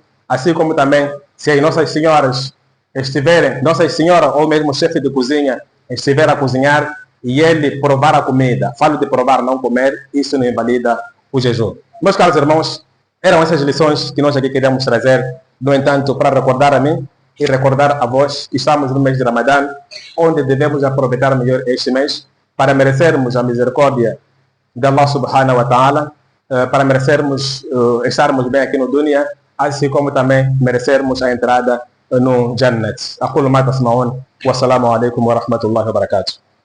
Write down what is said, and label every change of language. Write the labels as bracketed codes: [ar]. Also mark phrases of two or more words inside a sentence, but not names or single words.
[pt] Assim como também, se as nossas senhoras estiverem, nossa senhora ou mesmo o chefe de cozinha estiver a cozinhar e ele provar a comida, falo de provar, não comer, isso não invalida o jejum. Meus caros irmãos, eram essas lições que nós aqui queríamos trazer, no entanto, para recordar a mim e recordar a vós que estamos no mês de Ramadã, onde devemos aproveitar melhor este mês para merecermos a misericórdia de Allah [ar] سبحانه وتعالى, [pt] para merecermos estarmos bem aqui no dunya, assim como também merecermos a entrada no Jannat. Aquilo mais, [ar] والسلام عليكم ورحمة الله وبركاته.